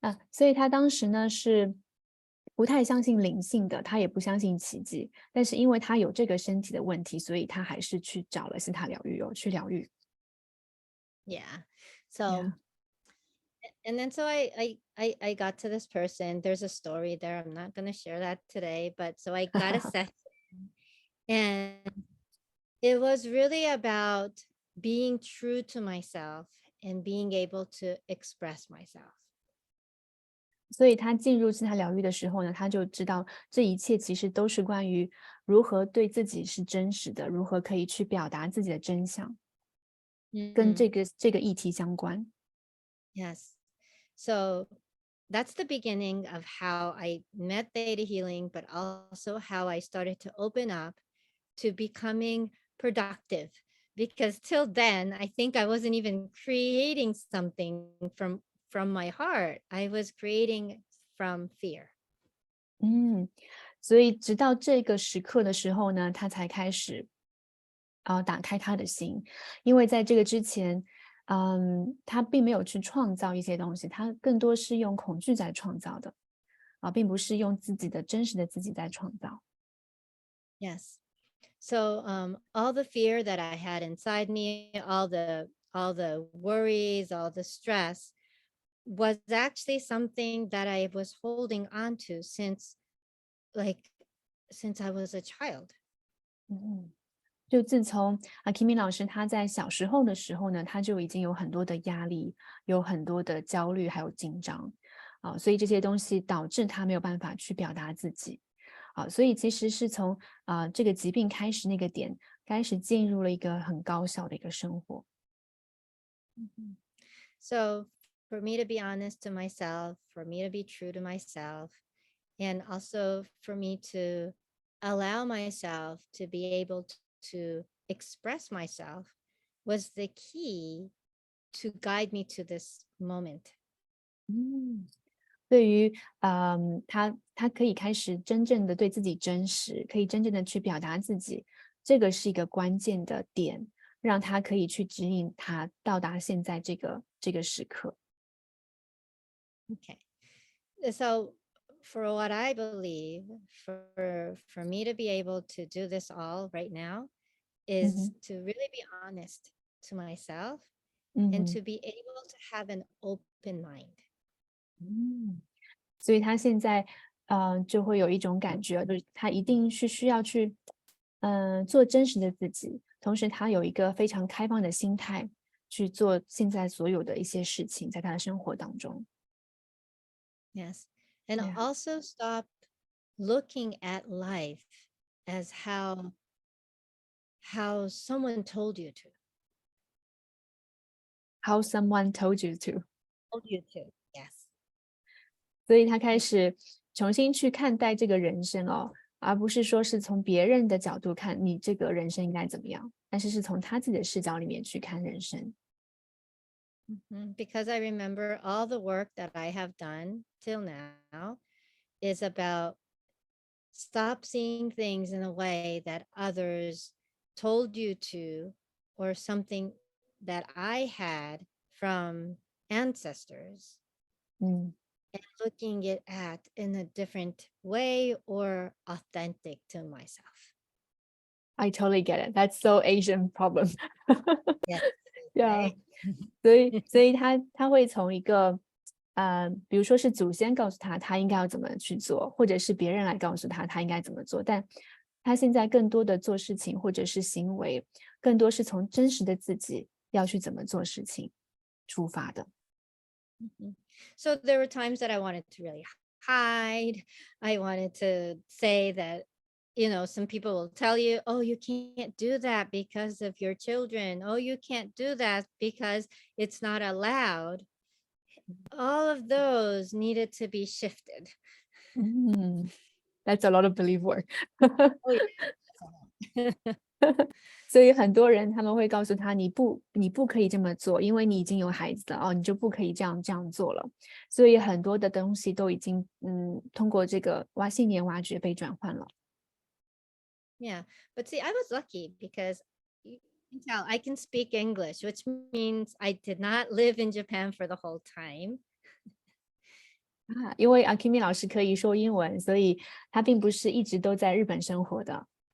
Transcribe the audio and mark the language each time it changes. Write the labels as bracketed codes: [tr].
[zh] 所以他当时呢是不太相信灵性的，他也不相信奇迹，但是因为他有这个身体的问题，所以他还是去找了西塔疗愈去疗愈。 [en] Yeah. So Yeah. and then so I got to this person. There's a story there. I'm not gonna share that today, but so I got a session and it was really about being true to myself and being able to express myself. [zh] 所以他进入西塔疗愈的时候呢，他就知道这一切其实都是关于如何对自己是真实的，如何可以去表达自己的真相，跟 Mm, 这个议题相关。 [en] yes. So that's the beginning of how I met theta healing, but also how I started to open up to becoming productive. Because till then, I think I wasn't even creating something from my heart. I was creating from fear. [zh] 嗯，所以直到这个时刻的时候呢，他才开始打开他的心，因为在这个之前，他并没有去创造一些东西，他更多是用恐惧在创造的，并不是用自己的真实的自己在创造。 [en] Yes. So all the fear that I had inside me, all the worries, all the stress was actually something that I was holding on to like since I was a child. [zh] 嗯，就自从Akemi 老师他在小时候的时候呢，他就已经有很多的压力，有很多的焦虑，还有紧张所以这些东西导致他没有办法去表达自己所以其实是从这个疾病开始那个点开始进入了一个很高效的一个生活。 Mhm. [en] So for me to be honest to myself, for me to be true to myself, and also for me to allow myself to be able to express myself was the key to guide me to this moment. [zh] 嗯，对于他可以开始真正的对自己真实，可以真正的去表达自己，这个是一个关键的点，让他可以去指引他到达现在这个时刻。 [en] Okay. So for what I believe, for me to be able to do this all right now is 嗯哼， to really be honest to myself 嗯 and 哼， to be able to have an open mind. [zh] 嗯，所以他现在就会有一种感觉，就是他一定是需要去做真实的自己，同时他有一个非常开放的心态去做现在所有的一些事情，在他的生活当中。 [en] Yes. And Yeah. also stop looking at life as how someone told you to. How someone told you to， Told you to. Yes. [zh] 所以他开始重新去看待这个人生哦，而不是说是从别人的角度看你这个人生应该怎么样，但是是从他自己的视角里面去看人生。 [en] Because I remember all the work that I have done till now is about stop seeing things in a way that others told you to, or something that I had from ancestors, 嗯 and looking it at in a different way or authentic to myself. ，I totally get it. That's so Asian problem. Yes. Yeah. Right. [zh] 所以他会从一个比如说是祖先告诉他他应该要怎么去做，或者是别人来告诉他他应该怎么做，但他现在更多的做事情或者是行为，更多是从真实的自己要去怎么做事情出发的。 Mhm. [en] So there were times that I wanted to really hide. I wanted to say that, some people will tell you, oh, you can't do that because of your children. Oh, you can't do that because it's not allowed. All of those needed to be shifted. 嗯，That's a lot of belief work 哦yeah. [zh] 所以很多人他们会告诉他，你不可以这么做，因为你已经有孩子了哦，你就不可以这样做了。所以很多的东西都已经通过这个信念挖掘被转换了。 [en] Yeah. But see, I was lucky because you can tell I can speak English, which means I did not live in Japan for the whole time. [zh] 因为 Akemi 老师可以说英文，所以他并不是一直都在日本生活的。